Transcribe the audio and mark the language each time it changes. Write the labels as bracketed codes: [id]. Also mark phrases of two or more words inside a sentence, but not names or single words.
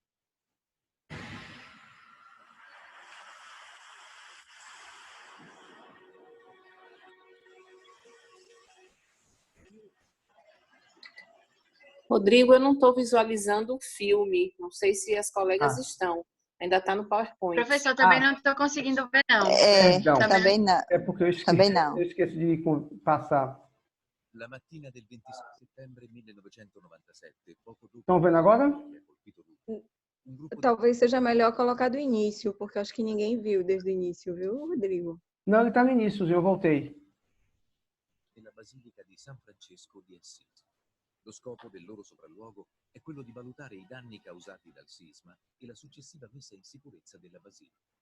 [pt] Rodrigo, eu não estou visualizando o filme. Não sei se as colegas estão. Ainda está no PowerPoint. Professor, também não estou conseguindo ver, não. Perdão. Também não. É porque eu esqueci de passar. [it] La mattina del 26 settembre 1997, poco dopo. [pt] Estão vendo agora? Talvez seja melhor colocar do início, porque acho que ninguém viu desde o início, viu, Rodrigo? Não, ele está no início, eu voltei. [it] Nella Basilica di San Francesco di Assisi. Lo scopo del loro sopralluogo è quello di valutare i danni causati dal sisma e la successiva messa in sicurezza della basilica.